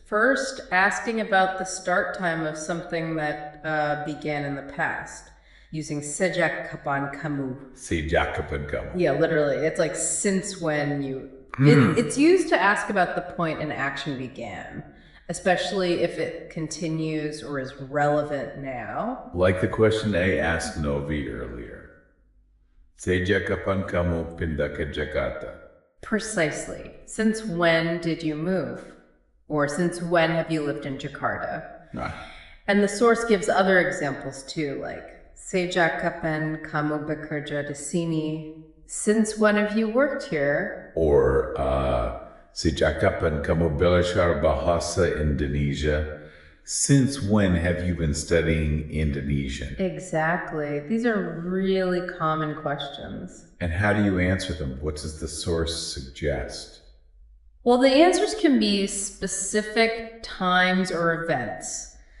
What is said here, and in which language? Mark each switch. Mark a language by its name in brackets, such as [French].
[English] First, asking about the start time of something that began in the past, using [Indonesian] Sejak, kapan, kamu. Sejak, kapan, kamu. [English] Yeah, literally. It's like since when you... It's used to ask about the point an action began, especially if it continues or is relevant now. Like the question I asked Novi earlier. [Indonesian] Sejak, kapan kamu pindah ke Jakarta? [English] Precisely. Since when did you move? Or since when have you lived in Jakarta? And the source gives other examples too, like [Indonesian] Sejak kapan kamu bekerja di sini? [English] Since when have you worked here? Or [Indonesian] Sejak kapan kamu belajar Bahasa Indonesia? [English] Since when have you been studying Indonesian? Exactly. These are really common questions. And how do you answer them? What does the source suggest? Well, the answers can be specific times or events.